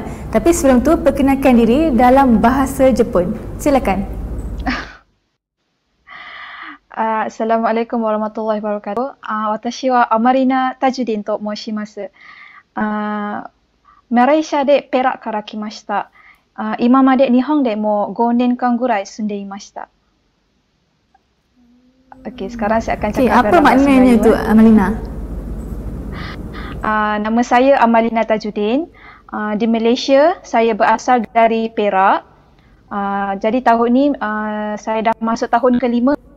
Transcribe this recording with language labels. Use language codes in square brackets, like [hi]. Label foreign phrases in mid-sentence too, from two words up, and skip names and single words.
[ms] Tapi sebelum tu, perkenalkan diri dalam bahasa Jepun. Silakan. [ar] السلام عليكم ورحمة الله وبركاته. [ja] Watashi wa Amarina Tajudin to moshimasu. Malaysia de Perak kara kimashita. 今まで日本でも5年間ぐらい住んでいました. [ms] Okey, sekarang saya akan cakap apa maknanya tu, Amalina? Nama saya Amalina Tajudin. Di Malaysia, saya berasal dari Perak. Jadi tahun ni saya dah masuk tahun ke-5.